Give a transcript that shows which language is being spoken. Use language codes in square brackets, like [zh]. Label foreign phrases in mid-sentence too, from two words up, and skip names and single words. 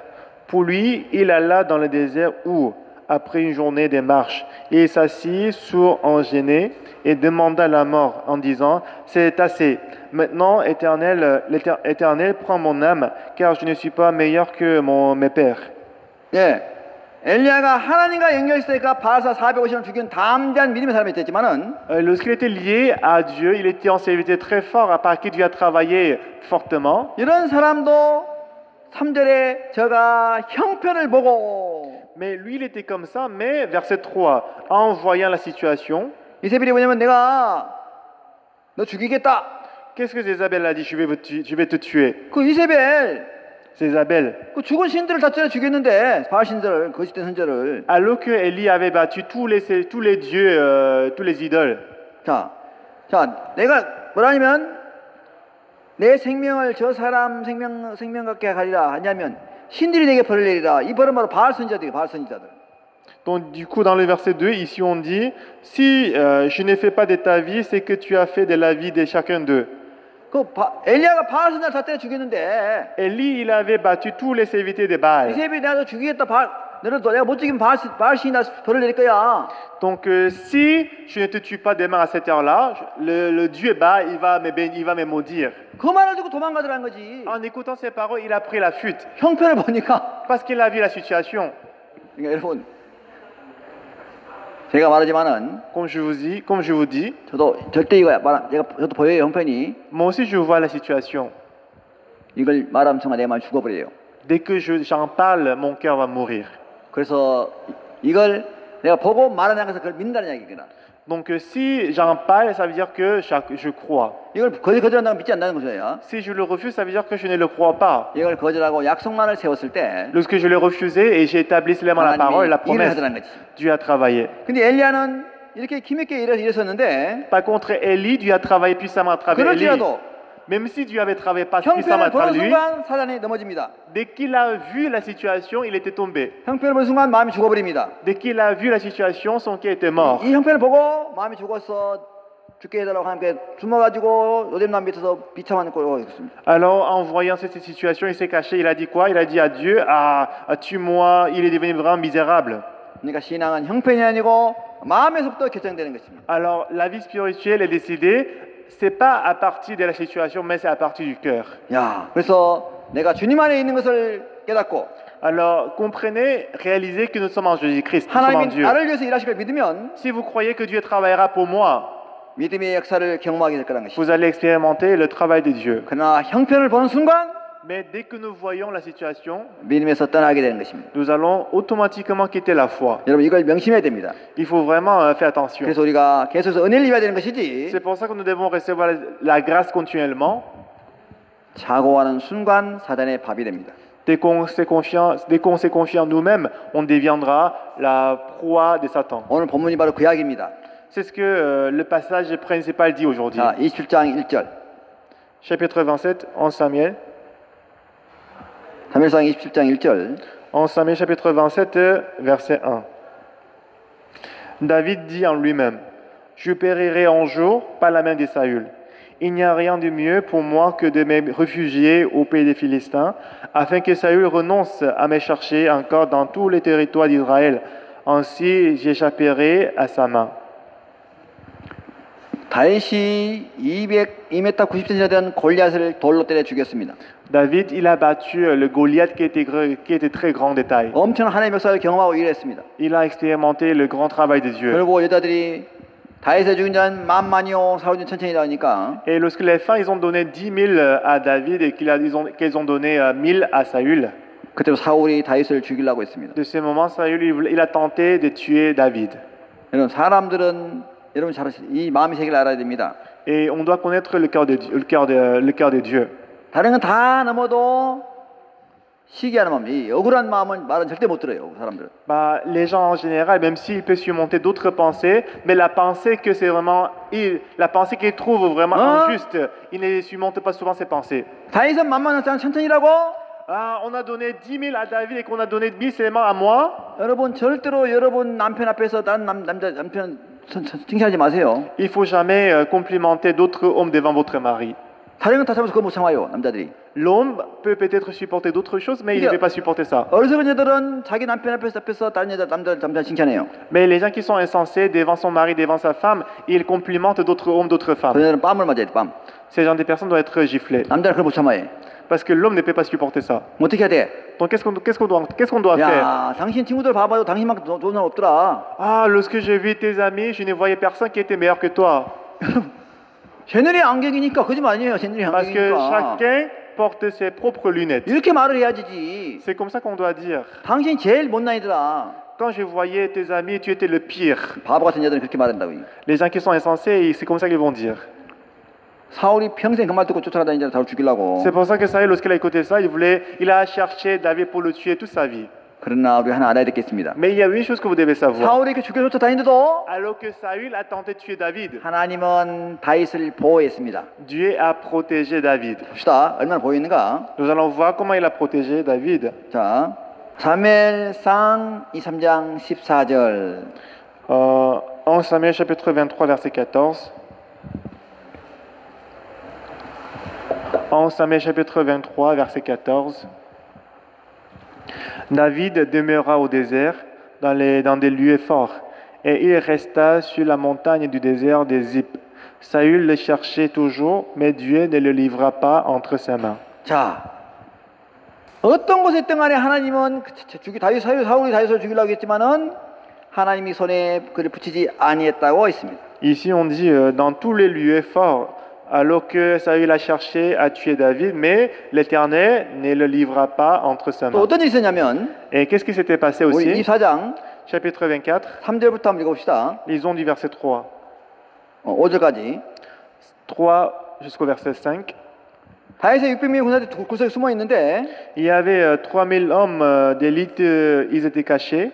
[fr] Pour lui, il alla dans le désert où, après une journée de marche, il s'assit sur un genêt et demanda la mort en disant « C'est assez. Maintenant, l'Éternel prend mon âme, car je ne suis pas meilleur que mes pères. » [ko] 예, 엘리야가 하나님과 연결했으니까 바알사 450을 죽인 담대한 믿음의 사람이 됐지만은 [fr] Lorsqu'il était lié à Dieu, il était en serviteur très fort, à part qui Dieu a travaillé fortement. [ko] 이런 사람도 3절에 저가 형편을 보고 [fr] Mais lui, il était comme ça, mais verset 3, en voyant la situation, [ko] 이세벨이 뭐냐면 내가 너 죽이겠다. [fr] qu'est-ce que Jézabel a dit? Je vais te tuer. [ko] 그 이세벨 [fr] Jézabel. [ko] 그 죽은 신들을 다 째려 죽였는데 바알 신들을 거짓된 선자를 [fr] Alors que Élie avait battu tous les dieux, tous les idoles. [ko] 자 내가 뭐라냐면 내 생명을 저 사람 생명 같게 하리라 하냐면 신들이 내게 벌을 내리라. 이 벌은 바로 바알 선지자들이 바알 선지자들. [fr] Donc du coup dans le verset 2 ici on dit si je ne fais pas de ta vie c'est que tu as fait de la vie de chacun d'eux. [ko] 엘리야가 바알 선지자를 다 때려 죽였는데 [fr] Élie il avait battu tous les serviteurs de Baal. [ko] 이세벨이 내가 너 죽이겠다. 너는 내가 못 죽이면 바알 신이 나 벌을 내릴 거야. [fr] Donc si je ne te tue pas demain à cette heure-là, le Dieu Baal il va me maudire. [ko] 그 말을 듣고 도망가더라는 거지. [fr] En écoutant ces paroles, il a pris la fuite [ko] 형편을 보니까. [fr] parce qu'il a vu la situation. [ko] 그러니까 여러분 제가 말하지만은 [fr] Comme je vous dis, [ko] 저도 절대 이거 저도 보여요 형편이. [fr] moi aussi je vois la situation. [ko] 이걸 말하면 정말 내 마음이 죽어버려요. [fr] Dès que j'en parle, mon cœur va mourir. [ko] 그래서 이걸 내가 보고 말하는 것을 그걸 믿는다는 얘기구나. [fr] Donc si j'en parle, ça veut dire que je crois. [ko] 이걸 거절한다고 믿지 않는다는 거죠. [fr] Si je le refuse, ça veut dire que je ne le crois pas. [ko] 이걸 거절하고 약속만을 세웠을 때 [fr] Lorsque je l'ai refusé et j'ai établi seulement la parole, la [ko] 하나님이 일을 [fr] promesse, [ko] 하더라는 거지. [fr] Dieu a travaillé. [ko] 근데 엘리야는 이렇게 힘있게 일했었는데 [fr] Par contre, Élie, Dieu a travaillé puissamment à travers Élie. [ko] 그럴지라도 [fr] Même si Dieu avait travaillé pas puissamment à [ko] 형편을 보는 [fr] travers lui, [ko] 순간 사단이 넘어집니다. [fr] dès qu'il a vu la situation, il était tombé. [ko] 형편을 보는 순간 마음이 죽어버립니다. [fr] Dès qu'il a vu la situation, son cœur était mort. [ko] 이 형편을 보고 마음이 죽었어 죽게 해달라고 하나님께 숨어가지고 요셉남 밑에서 비참한 꼴을 했습니다. [fr] Alors, en voyant cette situation, il s'est caché. Il a dit quoi? Il a dit à Dieu, tue-moi, il est devenu vraiment misérable. [ko] 그러니까 신앙은 형편이 아니고 마음에서부터 결정되는 것입니다. [fr] Alors, la vie spirituelle est décidée, c'est pas à partir de la situation, mais c'est à partir du cœur. [ko] 야, 그래서 내가 주님 안에 있는 것을 깨닫고 [fr] Alors, comprenez, réalisez que nous sommes en Jésus-Christ, nous sommes en [ko] 하나님이 [fr] Dieu. [ko] 나를 위해서 일하실 걸 믿으면 [fr] Si vous croyez que Dieu travaillera pour moi, [ko] 믿음의 역사를 경험하게 될 거라는 것이. [fr] vous allez expérimenter le travail de Dieu. [ko] 그러나 형편을 보는 순간 [fr] Mais dès que nous voyons la situation, [ko] 믿음에서 떠나게 되는 것입니다. [fr] nous allons automatiquement quitter la foi. [ko] 여러분 이걸 명심해야 됩니다. [fr] Il faut vraiment faire attention. [ko] 그래서 우리가 계속해서 은혜를 입어야 되는 것이지 [fr] C'est pour ça que nous devons recevoir la grâce continuellement. [ko] 자고하는 순간 사단의 밥이 됩니다. [fr] Dès qu'on s'est confié en nous-mêmes, on deviendra la proie de Satan. [ko] 오늘 본문이 바로 그 이야기입니다. [fr] C'est ce que le passage principal dit aujourd'hui. [ko] 자, 27장 1절. [fr] Chapitre 27, en Samuel. [ko] 사무엘상 27장 1절. [fr] En Samuel chapitre 27, verset 1. David dit en lui-même, je périrai un jour par la main de Saül. Il n'y a rien de mieux pour moi que de me réfugier au pays des Philistins, afin que Saül renonce à me chercher encore dans tous les territoires d'Israël. Ainsi j'échapperai à sa main. [ko] 다윗이 2m 90cm나 되는 골리앗을 돌로 때려 죽였습니다. [fr] David, il a battu le Goliath qui était très grand de taille. [ko] 엄청난 하나님의 역사를 경험하고 일했습니다. [fr] Il a expérimenté le grand travail de Dieu. [ko] 그리고 여자들이 다윗의 죽인 자는 만만이요 사울은 천천히 나오니까 [fr] Et lorsque les femmes ils ont donné 10 000 à David et qu'ils ont donné 1000 à Saül, [ko] 그때 사울이 다윗을 죽이려고 했습니다. [fr] de ce moment, Saül il a tenté de tuer David. [ko] 여러분 사람들은 여러분 잘 이 마음의 세계를 알아야 됩니다. [fr] Et on doit connaître le cœur de Dieu. [ko] 다른 건 다 넘어도 시기하는 마음, 이 억울한 마음은 말은 절대 못 들어요, 사람들은. [fr] Bah, les gens en général, même s'ils peuvent surmonter d'autres pensées, mais la pensée que c'est vraiment, la pensée qu'ils trouvent vraiment injuste, ils ne surmontent pas souvent ces pensées. [ko] 다윗은 만만한 사람 천천히라고. [fr] Ah, on a donné 10 000 à David et qu'on a donné 1000 seulement à moi. [ko] 여러분 절대로 여러분 남편 앞에서 다른 남편 칭찬하지 마세요. [fr] Il faut jamais complimenter d'autres hommes devant votre mari. [ko] 다른 건 다 참아서 그거 못 참아요, 남자들이. [fr] L'homme peut peut-être supporter d'autres choses, mais il ne peut pas supporter ça. [ko] 어리석은 여자들은 자기 남편 앞에서 다른 남자 칭찬해요. [fr] Mais les gens qui sont insensés devant son mari, devant sa femme, ils complimentent d'autres hommes, d'autres femmes. [ko] 그들은 뺨을 맞아야 돼, 뺨. [fr] Ces gens de personnes doivent être giflés. [ko] 남자는 그걸 못 참아해. [fr] Parce que l'homme ne peut pas supporter ça. [ko] 어떻게 해야 돼? [fr] Donc qu'est-ce qu'on doit faire? [ko] 야, 당신 친구들 봐봐도 당신만큼 좋은 사람 없더라. [fr] Ah, lorsque j'ai vu tes amis, je ne voyais personne qui était meilleur que toi. [ko] 쟤들이 안경이니까 거짓말 아니에요. 쟤들이 [fr] Parce que [ko] 안경이니까. [fr] chacun porte ses propres lunettes. [ko] 이렇게 말을 해야지. [fr] C'est comme ça qu'on doit dire. [ko] 당신 제일 못난이더라. [fr] Quand je voyais tes amis, tu étais le pire. [ko] 바보 같은 여자들은 그렇게 말한다고. [fr] Les gens qui sont insensés, c'est comme ça qu'ils vont dire. [ko] 사울이 평생 그 말 듣고 쫓아다니는 자를 다루 죽이려고. [fr] C'est pour ça que Saül, lorsqu'il a écouté ça, il a cherché David pour le tuer toute sa vie. [ko] 그러나 우리 하나 알아야 되겠습니다. [fr] Mais il y a une chose que vous devez savoir. [ko] 사울이 그 죽여 쫓아다니는데도 [fr] Alors que Saül a tenté de tuer David, [ko] 하나님은 다윗을 보호했습니다. [fr] Dieu a protégé David. [ko] 봅시다. 얼마나 보호했는가. [fr] Nous allons voir comment il a protégé David. [ko] 자, 사무엘상 23장 14절. [fr] En Samuel chapitre 23 verset 14. En Samuel chapitre 23 verset 14. David demeura au désert dans des lieux forts et il resta sur la montagne du désert des Zip. Saül le cherchait toujours, mais Dieu ne le livra pas entre ses mains. [ko] 자, 어떤 곳에 있든 간에 하나님은 사울이 다윗을 죽이려고 했지만은 하나님이 손에 그를 붙이지 아니했다고 했습니다. [fr] Ici on dit dans tous les lieux forts, alors que Saül a cherché à tuer David, mais l'Éternel ne le livra pas entre ses [ko] 또 [fr] mains. [ko] 어떤 일이 있었냐면 [fr] Et qu'est-ce qui s'était passé [ko] 우리 [fr] aussi? [ko] 24장 [fr] Chapitre 24, [ko] 3절부터 한번 읽어봅시다. [fr] lisons du verset 3. [ko] 5절까지. [fr] 3 jusqu'au verset 5. [ko] 다윗의 600명의 군사들이 구석에 숨어 있는데 [fr] Il y avait 3000 hommes d'élite, ils étaient cachés.